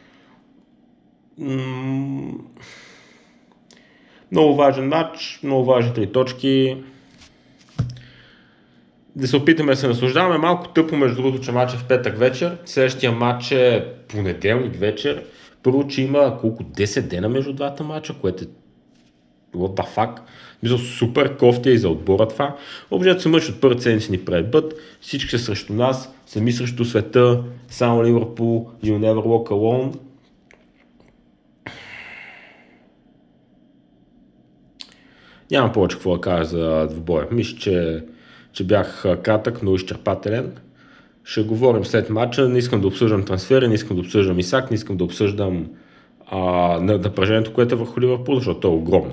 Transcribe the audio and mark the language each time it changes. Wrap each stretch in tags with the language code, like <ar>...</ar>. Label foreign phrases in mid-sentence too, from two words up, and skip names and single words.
<bg>Много важен матч, много важни 3 точки. Да се опитаме да се наслаждаваме. Малко тъпо, между другото, че матч е в петък вечер. Следващия матч е понеделник вечер. Първо, че има колко 10 дена между двата матча, което е</bg> <en>what the fuck.</en> <bg>Мисля, супер кофти и за отбора това. Обжето се мъч от първата седмица ни предбът. Всички са срещу нас, сами срещу света, само Ливърпул,</bg> <en>you never walk alone.</en> <bg>Нямам повече какво да кажа за двубоя. Мисля, че бях кратък, но изчерпателен. Ще говорим след матча. Не искам да обсъждам трансфери, не искам да обсъждам Исак, не искам да обсъждам напрежението, което е върху Ливърпул, защото то е огромно.</bg>